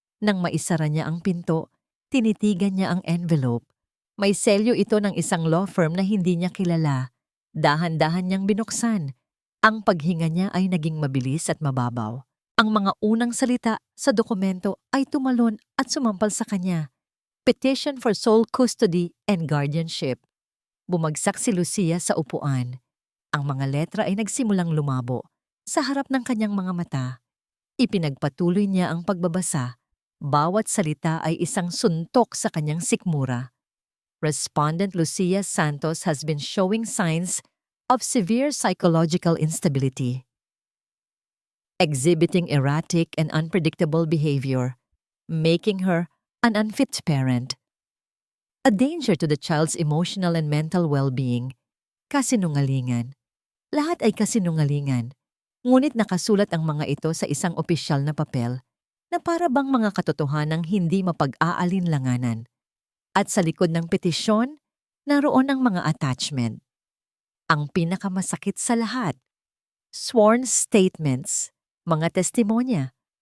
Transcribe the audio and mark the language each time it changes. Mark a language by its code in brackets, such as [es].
[tl] Nang maisara niya ang pinto, tinitigan niya ang envelope. May selyo ito ng isang law firm na hindi niya kilala. Dahan-dahan niyang binuksan. Ang paghinga niya ay naging mabilis at mababaw. Ang mga unang salita sa dokumento ay tumalon at sumampal sa kanya. [en] Petition for sole custody and guardianship. [tl] Bumagsak si Lucia sa upuan. Ang mga letra ay nagsimulang lumabo sa harap ng kanyang mga mata. Ipinagpatuloy niya ang pagbabasa. Bawat salita ay isang suntok sa kanyang sikmura. [en] Respondent Lucia Santos has been showing signs of severe psychological instability, exhibiting erratic and unpredictable behavior, making her an unfit parent, a danger to the child's emotional and mental well-being. [tl] Kasinungalingan. Lahat ay kasinungalingan. Ngunit nakasulat ang mga ito sa isang opisyal na papel na para bang mga katotohanang hindi mapag-aalinlanganan. At sa likod ng petisyon, naroon ang mga attachment. Ang pinakamasakit sa lahat, sworn statements, mga testimonya.